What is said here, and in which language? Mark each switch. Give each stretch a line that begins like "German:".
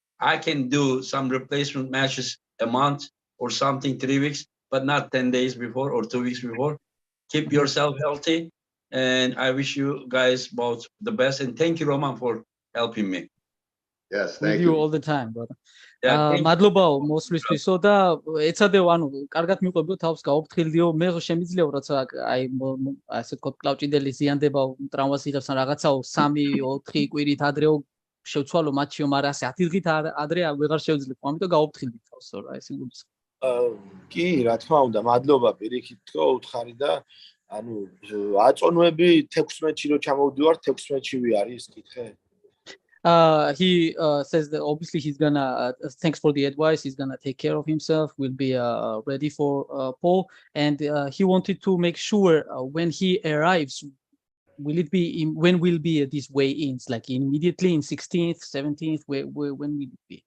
English: I can do some replacement matches a month or something, 3 weeks, but not 10 days before or 2 weeks before. Keep yourself healthy. And I wish you guys both the best. And thank you, Roman, for helping me. Yes, thank you all the time, brother.
Georgian: მადლობა მოსვლისთვისო და ეცადეო, ანუ კარგად მიყვებიო, თავს გაუფრთხილდიო, მე შემიძლიაო, რაცა აი ასე ვთქვათ, კლავჭიდელი ზიანდება, ტრამვას იღებს ან რაღაცაო 3-4 კვირით ადრეო შევცვალო მატჩიო, მაგრამ ასე 10 დღით ადრე ვეღარ შევძლებ, ამიტომ გაუფრთხილდი თავს, რა ეს იგულისხმება. კი, რა თქმა უნდა, მადლობა პირიქით თქო, უთხარი და ანუ აწონვები 16-ში რო ჩამოვდივარ, 16-ში ვიარი ის კითხე.
English: He says that obviously he's gonna thanks for the advice, he's gonna take care of himself, will be ready for Paul, and he wanted to make sure when he arrives, will it be when will be these weigh-ins, like immediately in 16th, 17th, when will it be?